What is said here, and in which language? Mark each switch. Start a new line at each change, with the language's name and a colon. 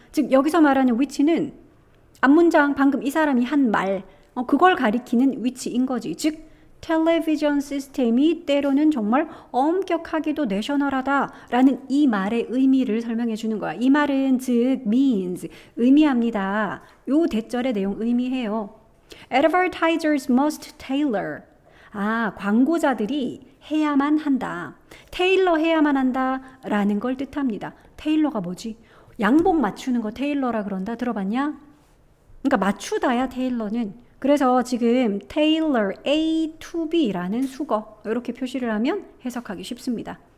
Korean: 즉 여기서 말하는 which는 앞문장 방금 이 사람이 한 말 그걸 가리키는 which인 거지. 즉 텔레비전 시스템이 때로는 정말 엄격하기도 내셔널하다라는 이 말의 의미를 설명해 주는 거야. 이 말은 즉 means 의미합니다. 요 대절의 내용 의미해요.
English: Advertisers must tailor.
Korean: 광고자들이 해야만 한다. 테일러 해야만 한다라는 걸 뜻합니다. 테일러가 뭐지? 양복 맞추는 거 테일러라 그런다. 들어봤냐? 그러니까 맞추다야 테일러는. 그래서 지금 tailor A to B라는 수거 이렇게 표시를 하면 해석하기 쉽습니다.